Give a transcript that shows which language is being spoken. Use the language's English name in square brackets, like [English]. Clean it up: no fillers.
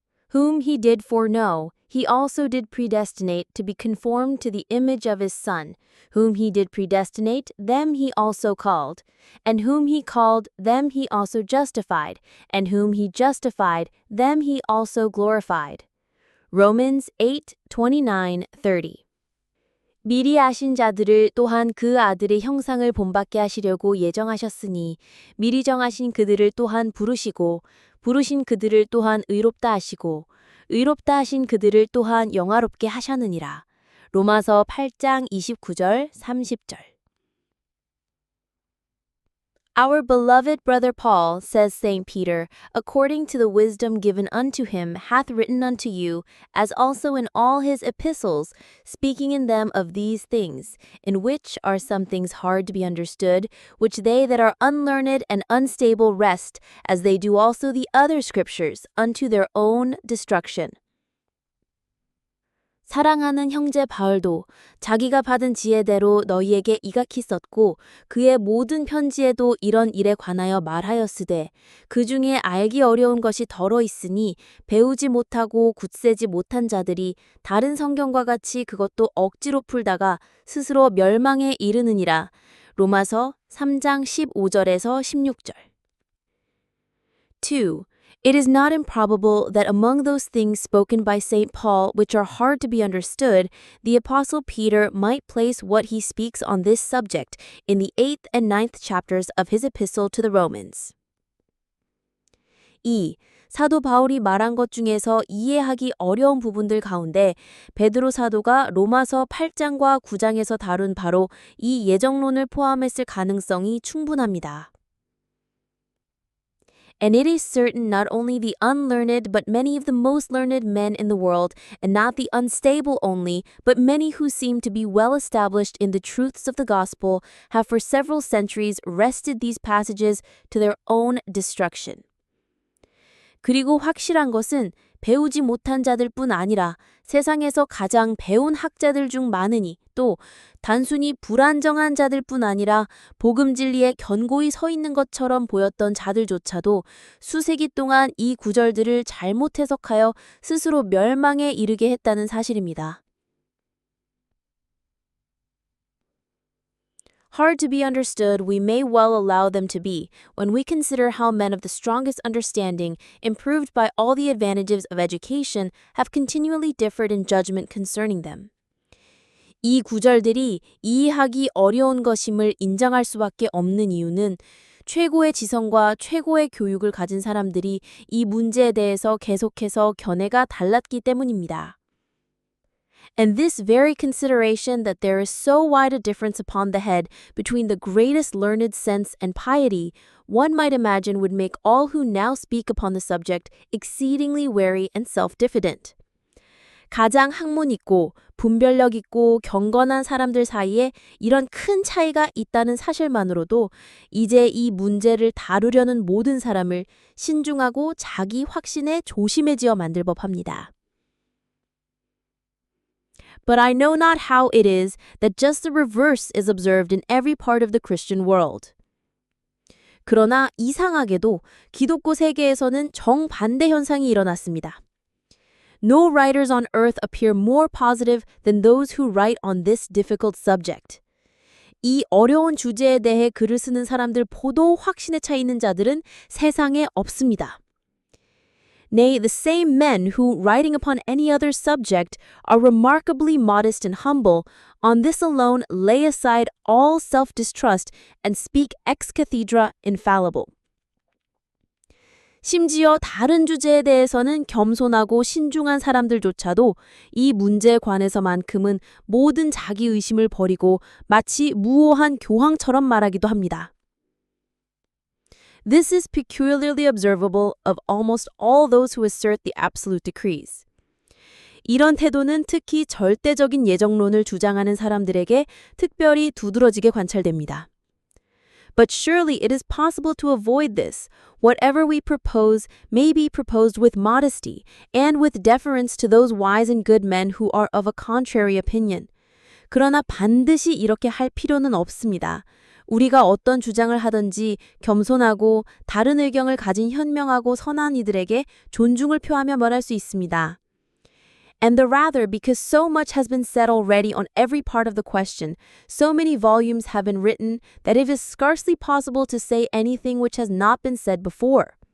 [English] Whom he did foreknow, he also did predestinate to be conformed to the image of his Son. Whom he did predestinate, them he also called. And whom he called, them he also justified. And whom he justified, them he also glorified. Romans 8:29-30. [Korean] 미리 아신 자들을 또한 그 아들의 형상을 본받게 하시려고 예정하셨으니 미리 정하신 그들을 또한 부르시고 부르신 그들을 또한 의롭다 하시고 의롭다 하신 그들을 또한 영화롭게 하셨느니라. 로마서 8장 29절 30절. [English] Our beloved brother Paul, says St. Peter, according to the wisdom given unto him, hath written unto you, as also in all his epistles, speaking in them of these things, in which are some things hard to be understood, which they that are unlearned and unstable wrest, as they do also the other scriptures, unto their own destruction. [Korean] 사랑하는 형제 바울도 자기가 받은 지혜대로 너희에게 이각히 썼고 그의 모든 편지에도 이런 일에 관하여 말하였으되 그 중에 알기 어려운 것이 더러 있으니 배우지 못하고 굳세지 못한 자들이 다른 성경과 같이 그것도 억지로 풀다가 스스로 멸망에 이르느니라. 로마서 3장 15절에서 16절. 2. [English] It is not improbable that among those things spoken by St. Paul which are hard to be understood, the Apostle Peter might place what he speaks on this subject in the 8th and 9th chapters of his epistle to the Romans. 2. [Korean] 사도 바울이 말한 것 중에서 이해하기 어려운 부분들 가운데 베드로 사도가 로마서 8장과 9장에서 다룬 바로 이 예정론을 포함했을 가능성이 충분합니다. [English] And it is certain not only the unlearned, but many of the most learned men in the world, and not the unstable only, but many who seem to be well established in the truths of the gospel, have for several centuries wrested these passages to their own destruction. [Korean] 그리고 확실한 것은 배우지 못한 자들뿐 아니라 세상에서 가장 배운 학자들 중 많으니 또 단순히 불안정한 자들뿐 아니라 복음 진리에 견고히 서 있는 것처럼 보였던 자들조차도 수세기 동안 이 구절들을 잘못 해석하여 스스로 멸망에 이르게 했다는 사실입니다. [English] Hard to be understood, we may well allow them to be, when we consider how men of the strongest understanding, improved by all the advantages of education, have continually differed in judgment concerning them. [Korean] 이 구절들이 이해하기 어려운 것임을 인정할 수밖에 없는 이유는 최고의 지성과 최고의 교육을 가진 사람들이 이 문제에 대해서 계속해서 견해가 달랐기 때문입니다. [English] And this very consideration that there is so wide a difference upon the head between the greatest learned sense and piety, one might imagine would make all who now speak upon the subject exceedingly wary and self-diffident. [Korean] 가장 학문 있고 분별력 있고 경건한 사람들 사이에 이런 큰 차이가 있다는 사실만으로도 이제 이 문제를 다루려는 모든 사람을 신중하고 자기 확신에 조심해지어 만들 법합니다. [English] But I know not how it is that just the reverse is observed in every part of the Christian world. [Korean] 그러나 이상하게도 기독교 세계에서는 정반대 현상이 일어났습니다. [English] No writers on earth appear more positive than those who write on this difficult subject. [Korean] 이 어려운 주제에 대해 글을 쓰는 사람들 보도 확신에 차 있는 자들은 세상에 없습니다. [English] Nay, the same men who, writing upon any other subject, are remarkably modest and humble, on this alone lay aside all self-distrust and speak ex cathedra infallible. [Korean] 심지어 다른 주제에 대해서는 겸손하고 신중한 사람들조차도 이 문제에 관해서만큼은 모든 자기의심을 버리고 마치 무오한 교황처럼 말하기도 합니다. [English] This is peculiarly observable of almost all those who assert the absolute decrees. [Korean] 이런 태도는 특히 절대적인 예정론을 주장하는 사람들에게 특별히 두드러지게 관찰됩니다. [English] But surely it is possible to avoid this. Whatever we propose may be proposed with modesty and with deference to those wise and good men who are of a contrary opinion. [Korean] 그러나 반드시 이렇게 할 필요는 없습니다. 우리가 어떤 주장을 하든지 겸손하고 다른 의견을 가진 현명하고 선한 이들에게 존중을 표하며 말할 수 있습니다. [English] And the rather because so much has been said already on every part of the question, so many volumes have been written that it is scarcely possible to say anything which has not been said before.